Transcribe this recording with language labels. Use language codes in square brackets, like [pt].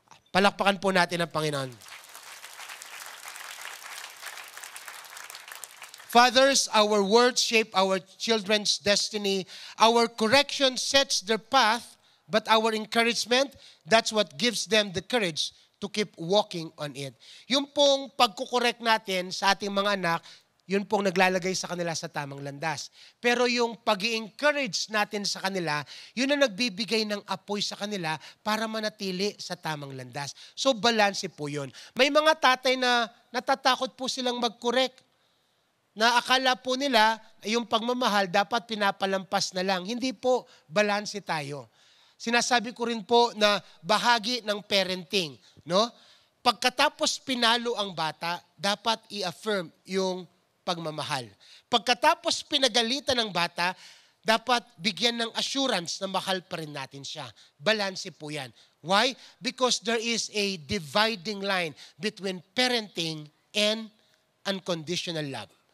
[tl] Palakpakan po natin ang Panginoon. [en] Fathers, our words shape our children's destiny. Our correction sets their path, but our encouragement, that's what gives them the courage to keep walking on it. [tl] Yung pong pagkukorek natin sa ating mga anak, yun pong naglalagay sa kanila sa tamang landas. Pero yung pag-i-encourage natin sa kanila, yun ang nagbibigay ng apoy sa kanila para manatili sa tamang landas. So, balanse po yun. May mga tatay na natatakot po silang mag-correct, na akala po nila yung pagmamahal dapat pinapalampas na lang. Hindi po, balanse tayo. Sinasabi ko rin po na bahagi ng parenting, no? Pagkatapos pinalo ang bata, dapat i-affirm yung pagmamahal. Pagkatapos pinagalitan ng bata, dapat bigyan ng assurance na mahal pa rin natin siya. Balanse po yan. Why? [en] Because there is a dividing line between parenting and unconditional love.